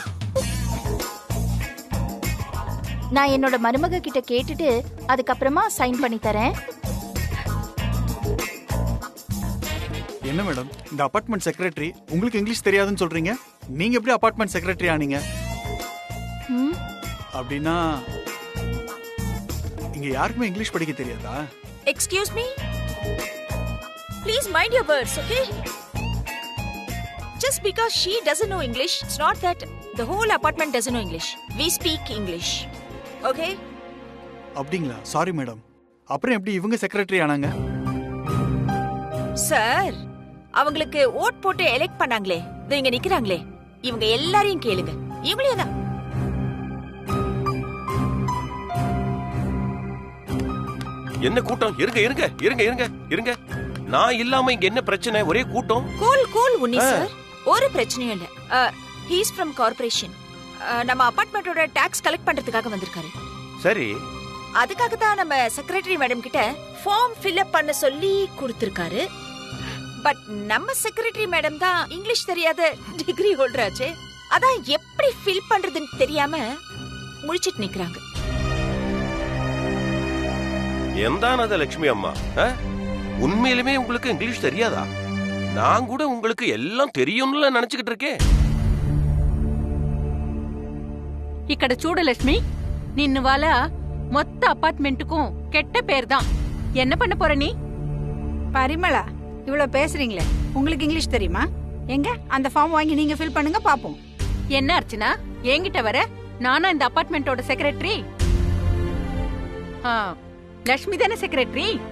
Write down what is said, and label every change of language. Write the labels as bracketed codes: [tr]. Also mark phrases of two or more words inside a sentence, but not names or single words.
[ta] நான் என்னோட மருமக கிட்ட கேட்டுட்டு அதுக்கப்புறமா சைன் பண்ணி தரேன். என்ன மேடம், இந்த [en] apartment secretary [ta] உங்களுக்கு இங்கிலீஷ் தெரியாதுன்னு சொல்றீங்க? நீங்க எப்படி [en] apartment secretary [ta] ஆனீங்க? அப்படின்னா இங்க யாருக்குமே இங்கிலீஷ் படிக்க தெரியாதா? [en] Excuse me, please mind your words, okay? just because she doesn't know English, it's not that the whole apartment doesn't know English. We speak English. Okay? [ta] அப்படிங்களா? சாரி மேடம். அப்புறம் எப்படி இவங்க செக்ரட்டரி ஆனாங்க? சார், அவங்களுக்கு ஓட் போட்டு எலெக்ட் பண்ணாங்களே, இங்க நிக்கிறாங்களே, இவங்க எல்லாரையும் கேளுங்க. இவங்களே தான். என்ன கூட்டம்? இருங்க இருங்க இருங்க இருங்க இருங்க. நான் இல்லாம இங்க என்ன பிரச்சனை? ஒரே கூட்டம். கூல் உன்னி சார், ஒரு பிரச்சனையும் இல்ல. [en] he is from corporation. [ta] நம்ம அபார்ட்மெண்டோட [en] tax collect [ta] பண்றதுக்காக வந்திருக்காரு. சரி, அதுக்காக தான் நம்ம செக்ரட்டரி மேடம் கிட்ட [en] form fill up [ta] பண்ண சொல்லி கொடுத்திருக்காரு. பட் நம்ம செக்ரட்டரி மேடம் தான் இங்கிலீஷ் தெரியாத [en] degree holder [ta] ஆச்சே. அதான் எப்படி ஃபில் பண்றதுன்னு தெரியாம முழிச்சிட்டு நிக்கறாங்க. [ml] எந்தானது லட்சுமி அம்மா? [ta] உண்மையிலுமே உங்களுக்கு இங்கிலீஷ் தெரியாதா? நான் கூட உங்களுக்கு எல்லாம் தெரியும்னு நினைச்சுக்கிட்டு இருக்கேன். [te] ఇక్కడ చూడు లక్ష్మి, నిన్ను వాళ్ళ మొత్త అపార్ట్మెంటుக்கும் [ta] கெட்ட பேர் தான். என்ன பண்ண போற நீ? பரிமளா, இவ்வளவு பேசுறீங்களே, உங்களுக்கு இங்கிலீஷ் தெரியுமா? எங்க அந்த ஃபார்ம் வாங்கி நீங்க ஃபில் பண்ணுங்க பாப்போம். என்ன அர்ச்சனா, என்கிட்ட வர? நானா இந்த அபார்ட்மெண்டோட செக்ரட்டரி? லக்ஷ்மி தானே செக்ரட்டரி?